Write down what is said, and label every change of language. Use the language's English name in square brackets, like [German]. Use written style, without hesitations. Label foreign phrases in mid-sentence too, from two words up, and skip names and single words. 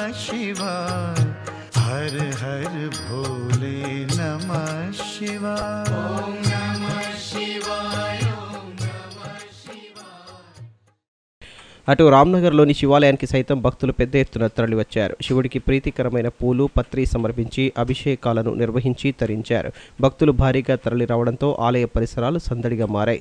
[Sanskrit] शिवाय हर हर भोले नमः शिवाय ओम नमः शिवाय ओम नमः शिवाय. [Telugu] అటు రామ్నగర్లోని శివాలయానికి సైతం భక్తులు పెద్ద ఎత్తున తరలివచ్చారు. శివుడికి ప్రీతికరమైన పూలు పత్రి సమర్పించి అభిషేకాలను నిర్వహించి తరించారు. భక్తులు భారీగా తరలి రావడంతో ఆలయ పరిసరాలు సందడిగా మారాయి.